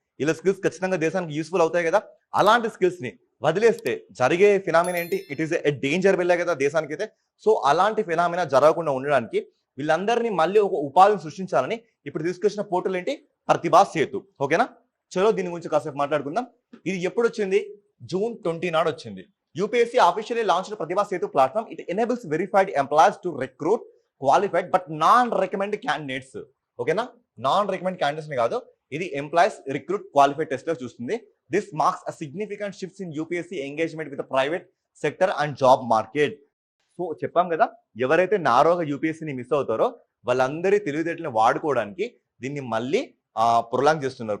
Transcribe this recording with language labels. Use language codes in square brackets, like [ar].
[te] వీళ్ళ స్కిల్స్ ఖచ్చితంగా దేశానికి యూస్ఫుల్ అవుతాయి కదా. అలాంటి స్కిల్స్ ని వదిలేస్తే జరిగే ఫినామినా ఏంటి? [en] it is a danger [te] వెళ్ళే కదా దేశానికి అయితే. సో అలాంటి ఫినామినా జరగకుండా ఉండడానికి వీళ్ళందరినీ మళ్ళీ ఒక ఉపాధిని సృష్టించాలని ఇప్పుడు తీసుకొచ్చిన పోర్టల్ ఏంటి? ప్రతిభా సేతు. ఓకేనా, చలో దీని గురించి కాసేపు మాట్లాడుకుందాం. ఇది ఎప్పుడు వచ్చింది? June 20 నాడు వచ్చింది. [en] UPSC officially launched Pratibha Setu platform. It enables verified employees to recruit qualified but non-recommended candidates. [te] ఓకేనా, నాన్ రికమెండ్ క్యాండిడేట్స్ ని కాదు, ఇది ఎంప్లాయీస్ రిక్రూట్ క్వాలిఫైడ్ టెస్ట్ లో చూస్తుంది. [en] This marks a significant shifts in UPSC engagement with private sector and job market. [te] So చెప్పాం కదా, ఎవరైతే నారోగా యూపీఎస్సీని miss అవుతారో వాళ్ళందరి తెలివితేటలను వాడుకోవడానికి దీన్ని మళ్ళీ ప్రొలాంగ్ చేస్తున్నారు.